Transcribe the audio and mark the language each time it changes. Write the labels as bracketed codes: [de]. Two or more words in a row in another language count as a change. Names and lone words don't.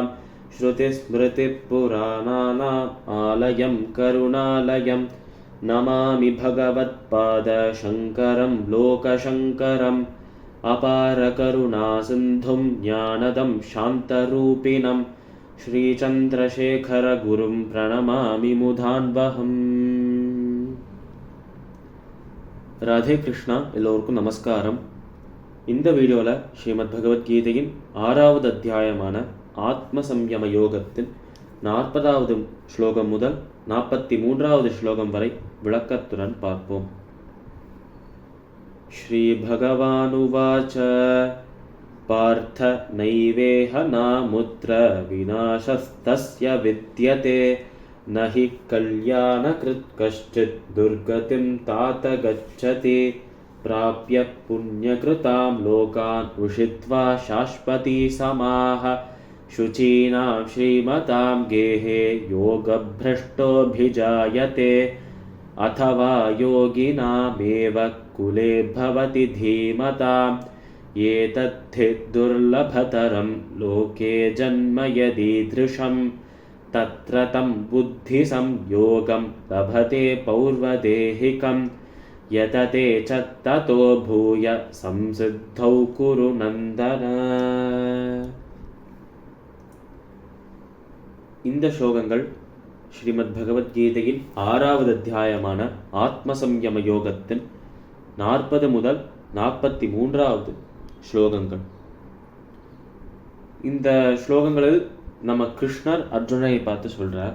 [sa] श्रुतिस्मृतिपुराणानाम् आलयं करुणालयं नमामि भगवत्पादशङ्करं लोकशङ्करम्। अपारकरुणासिन्धुं ज्ञानदं शान्तरूपिणं श्रीचन्द्रशेखरगुरुं प्रणमामि मुदान्वहम्. [ta] ராதே கிருஷ்ணா. எல்லோருக்கும் நமஸ்காரம். இந்த வீடியோவில் ஸ்ரீமத் பகவத்கீதையின் 6வது அத்தியாயமான ஆத்ம சம்யம யோகத்தின் 40வது ஸ்லோகம் முதல் 43வது ஸ்லோகம் வரை விளக்கத்துடன் பார்ப்போம். [sa] श्री भगवानुवाच पार्थ नैवेह नामुत्र विनाशस्तस्य विद्यते नहि कल्याणकृत् कश्चित् दुर्गतिं तात गच्छति प्राप्य पुण्यकृतां लोकान् उषित्वा शाश्वतीः समाः शुचीनां श्रीमतां गेहे योगभ्रष्टोऽभिजायते अथवा योगिनामेव कुले भवति धीमताम् एतद्धि दुर्लभतरं लोके जन्म यदीदृशं तत्र तं बुद्धिसंयोगं लभते पौर्वदेहिकं यतते च ततो भूय संसिद्धौ कुरु नन्दन. [ta] இந்த ஸ்லோகங்கள் ஸ்ரீமத் பகவத்கீதையின் 6வது அத்தியாயமான ஆத்மசம்யம யோகத்தின் 40 முதல் 43வது ஸ்லோகங்கள். இந்த ஸ்லோகங்களில் நம்ம கிருஷ்ணர் அர்ஜுனனை பார்த்து சொல்றார்.